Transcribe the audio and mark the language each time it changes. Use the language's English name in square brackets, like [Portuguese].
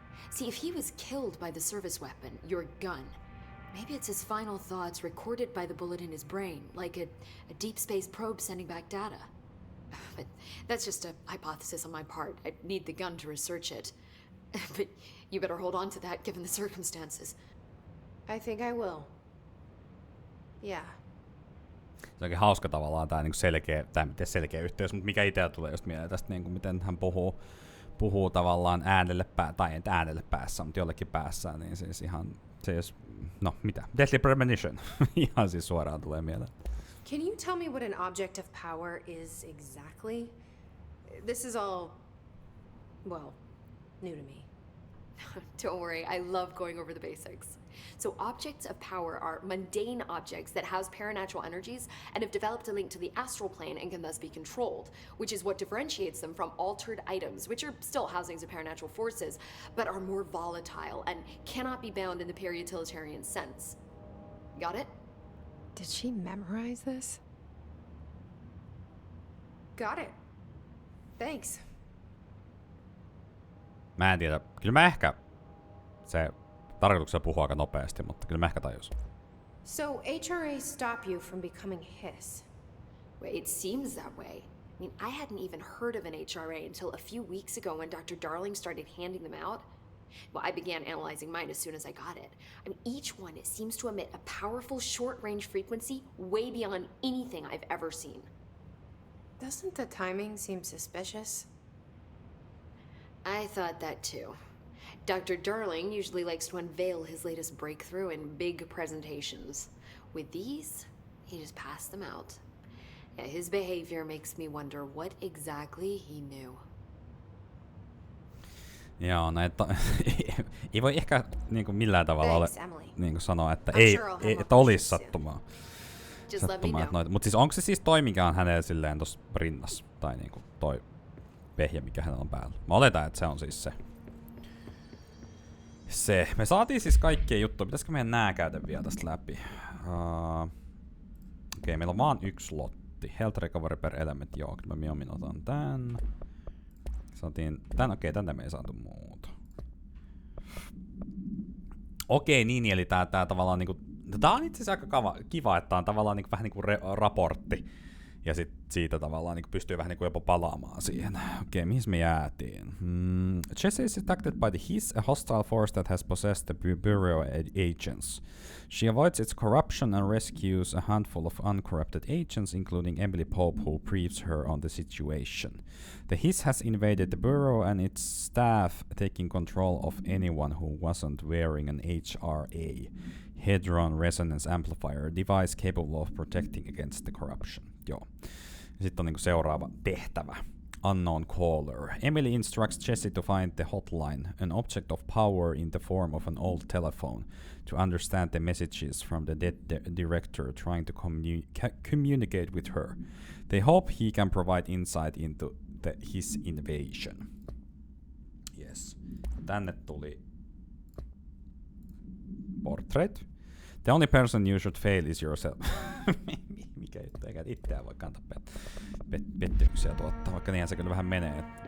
[English] See, if he was killed by the service weapon, your gun, maybe it's his final thoughts recorded by the bullet in his brain, like a deep space probe sending back data. But that's just a hypothesis on my part. I need the gun to research it. But you better hold on to that given the circumstances. I think I will. Yeah. [Finnish] Se onkin hauska tavallaan tää niinku selkeä yhteys, mutta mikä itse tulee just mieleen tästä niinku miten hän puhuu tavallaan tai ei äänelle päässä, mutta jollekin päässä, niin siis ihan se jos, no mitä, Deadly Premonition, ihan siis suoraan tulee mieleen. [English] Can you tell me what an object of power is exactly? This is all, well, new to me. Don't worry, I love going over the basics. So objects of power are mundane objects that house paranatural energies and have developed a link to the astral plane and can thus be controlled, which is what differentiates them from altered items, which are still housings of paranatural forces, but are more volatile and cannot be bound in the peri-utilitarian sense. Got it? Did she memorize this? Got it. Thanks. [Finnish] Mä en tiedä, kyllä mä ehkä se tarkoituksena puhuu aika nopeasti, mutta kyllä mä ehkä tajus. [English] So HRA stop you from becoming Hiss? Well, it seems that way. I mean, I hadn't even heard of an HRA until a few weeks ago when Dr. Darling started handing them out. Well, I began analyzing mine as soon as I got it. I mean, each one seems to emit a powerful short-range frequency way beyond anything I've ever seen. Doesn't the timing seem suspicious? I thought that too. Dr. Darling usually likes to unveil his latest breakthrough in big presentations. With these, he just passed them out. Yeah, his behavior makes me wonder what exactly he knew. [Finnish] Joo, näitä ei voi ehkä niinku millään tavalla ole niinku sanoa, että että olisi sattumaa. Mutta siis onko se siis toi, mikä on hänellä silleen tossa rinnassa? Tai niinku toi vehje, mikä hänellä on päällä? Mä oletan, että se on siis se. Me saatiin siis kaikkia juttuja. Pitäisikö meidän nää käydä vielä tästä läpi? Okei, meillä on vaan yksi lotti. Health recovery per element. Joo, kyllä mä mieluummin otan tän. Saatiin tän. Okei, tänne me ei saatu muuta. Okei, niin, eli tää tavallaan niinku... Tää on itse asiassa aika kiva, että tää on tavallaan niinku, vähän niinku raportti. Ja sit siitä tavallaan niin pystyy vähän niin jopa palaamaan siihen. Okei, mihin me jäätiin? [English] Jessie is attacked by the Hiss, a hostile force that has possessed the Bureau agents. She avoids its corruption and rescues a handful of uncorrupted agents, including Emily Pope, who briefs her on the situation. The Hiss has invaded the Bureau and its staff, taking control of anyone who wasn't wearing an HRA, Hadron Resonance Amplifier, device capable of protecting against the corruption. [Finnish] Joo. Sitten on niinku seuraava tehtävä. [English] Unknown caller. Emily instructs Jessie to find the hotline, an object of power in the form of an old telephone, to understand the messages from the dead director trying to communicate with her. They hope he can provide insight into his invasion. Yes. [Finnish] Tänne tuli portrait. [English] The only person you should fail is yourself. [Finnish] Mikä juttu, eikä itseään voi kantaa pettymyksiä tuottaa, vaikka niinhän se kyllä vähän menee.